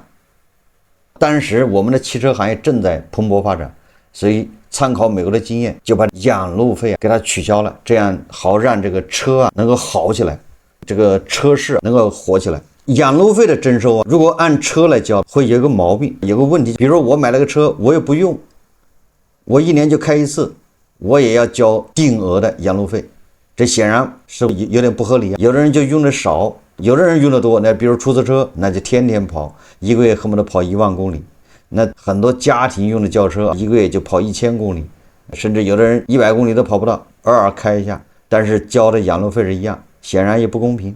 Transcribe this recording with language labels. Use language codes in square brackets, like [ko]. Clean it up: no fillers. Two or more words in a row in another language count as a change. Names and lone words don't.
[zh] 當時我們的汽車行業正在蓬勃發展，所以參考美國的經驗，就把養路費給它取消了，這樣好讓這個車能夠好起來，這個車市能夠火起來。養路費的徵收如果按車來交，會有一個毛病，有個問題，比如說我買了個車，我也不用，我一年就開一次，我也要交定額的養路費，這顯然是有點不合理。有的人就用的少，有的人用的多，那比如出租車，那就天天跑，一個月恨不得跑1萬公里。那很多家庭用的轎車，一個月就跑1000公里，甚至有的人100公里都跑不到，偶爾開一下，但是交的養路費是一樣，顯然也不公平。